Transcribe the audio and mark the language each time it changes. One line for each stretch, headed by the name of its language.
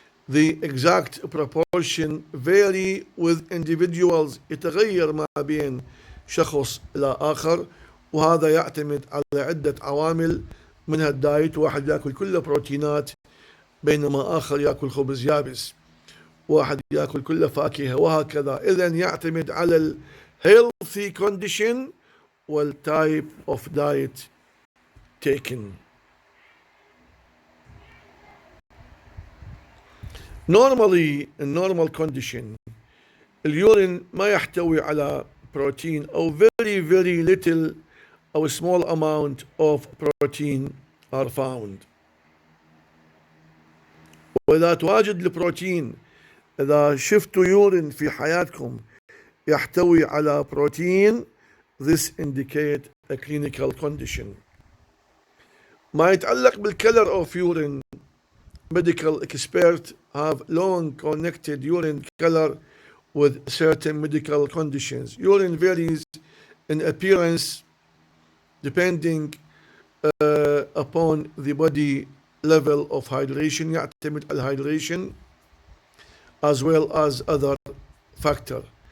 English: The exact proportion vary with individuals،
Arabic: يتغير ما بين شخص إلى آخر، وهذا يعتمد على عدة عوامل منها الدايت، واحد يأكل كله بروتينات بينما آخر يأكل خبز يابس، واحد يأكل كله فاكهة، وهكذا. إذن يعتمد على ال
English: healthy condition وال type of diet taken. Normally in normal condition
Arabic: اليورين ما يحتوي على بروتين أو
English: very little أو small amount of protein are found.
Arabic: وإذا تواجد البروتين، إذا شفتوا يورين في حياتكم يحتوي على بروتين،
English: this indicate a clinical condition.
Arabic: ما يتعلق
English: بالcolor of urine، medical experts have long connected urine color with certain medical conditions. Urine varies in appearance depending upon the body level of hydration،
Arabic: يعتمد على
English: hydration as well as other factor.